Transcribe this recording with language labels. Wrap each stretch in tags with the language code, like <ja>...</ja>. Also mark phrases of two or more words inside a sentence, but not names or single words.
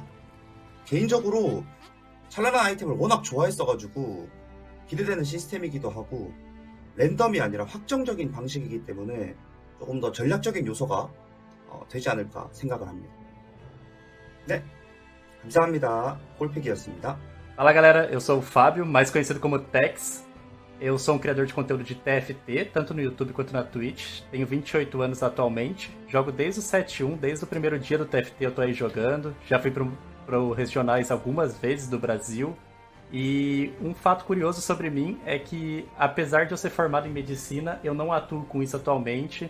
<ko>개인적으로 찬란한 아이템을 워낙 좋아했어가지고 기대되는 시스템이기도 하고, 랜덤이 아니라 확정적인 방식이기 때문에 조금 더 전략적인 요소가 되지 않을까 생각을 합니다. 네, 감사합니다. 꼴픽이었습니다.</ko> <pt>Fala galera, eu sou o Fábio, mais conhecido como Tex. Eu sou um criador de conteúdo de TFT, tanto no YouTube quanto na Twitch. Tenho 28 anos atualmente. Jogo desde o 7.1, desde o primeiro dia do TFT eu tô aí jogando. Já fui pro regionais algumas vezes do Brasil. E um fato curioso sobre mim é que, apesar de eu ser formado em medicina, eu não atuo com isso atualmente.</pt>